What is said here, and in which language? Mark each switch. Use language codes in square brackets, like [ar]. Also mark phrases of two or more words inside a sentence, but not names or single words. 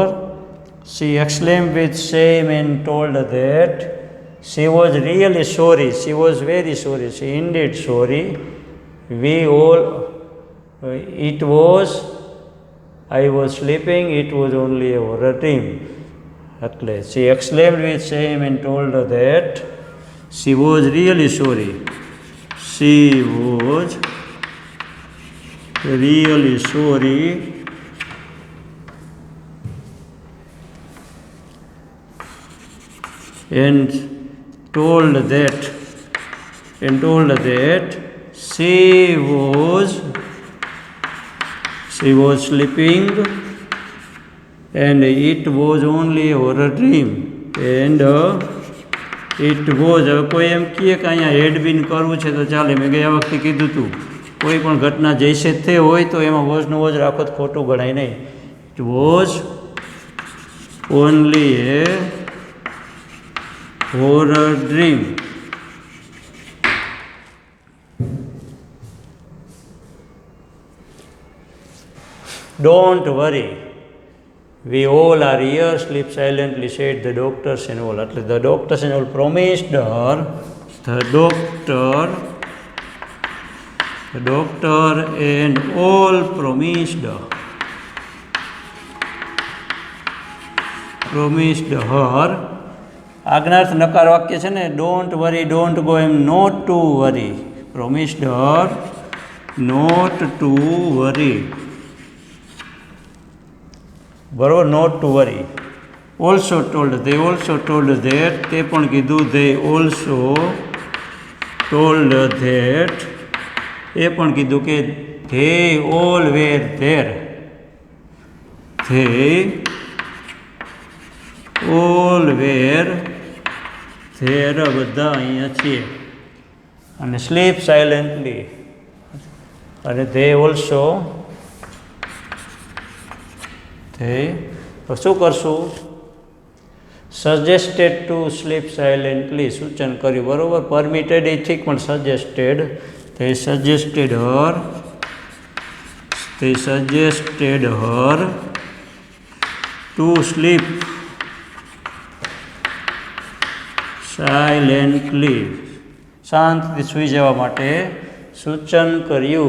[en] She exclaim with shame and told that she was really sorry, she was very sorry, she indeed sorry, we all, it was, I was sleeping, it was only a horror dream. એટલે she exclaimed with shame and told her that she was really sorry. She was really sorry and told that she was sleeping and it was only a horror dream. And it was, [gu] હવે કોઈ એમ કહે કે અહીંયા [en] had been [gu] કરવું છે તો ચાલે. મેં ગયા વખતે કીધું હતું, કોઈ પણ ઘટના જૈસે તે હોય તો એમાં વોઝનું વોઝ રાખો તો ખોટું ગણાય નહીં. [en] It was only a horror dream. Don't worry, we all are here, sleep silently, said the doctors and all. એટલે the doctors and all promised her, the doctor and all promised her. [gu] આજ્ઞાર્થ નકાર વાક્ય છે ને, [en] Don't worry, don't go, [gu] એમ [en] not to worry. promised her not to worry. બરાબર. not to worry. also told that, [gu] તે પણ કીધું [en] they also told that, [gu] એ પણ કીધું કે [en] they all were there, they all were there, [gu] બધા અહીંયા છીએ. [en] અને sleep silently, અને they also, they [gu] શું કરશું, [en] suggested to sleep silently, [gu] સૂચન કર્યું, બરાબર. પરમિટેડ એ ઠીક, પણ સજેસ્ટેડ, [en] they suggested her to sleep silently, [gu] શાંતિથી સૂઈ જવા માટે સૂચન કર્યું.